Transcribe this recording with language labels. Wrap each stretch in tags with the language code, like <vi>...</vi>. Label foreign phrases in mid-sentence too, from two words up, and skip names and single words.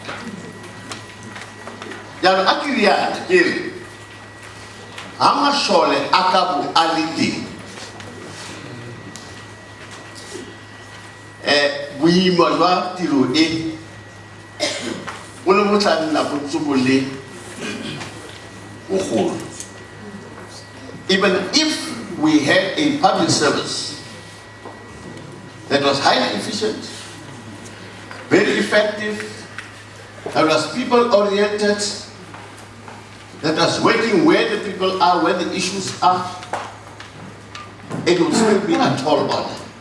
<tn>Jaanong a ke riana ke re ga masole a ka bo a le teng, boima jwa tiro e bo ne bo tla nna bo ntse bo le bogolo.</tn> <en>Even if we had a public service that was highly efficient, very effective, that was people-oriented, that was working where the people are, where the issues are, it would still be a tall order.</en>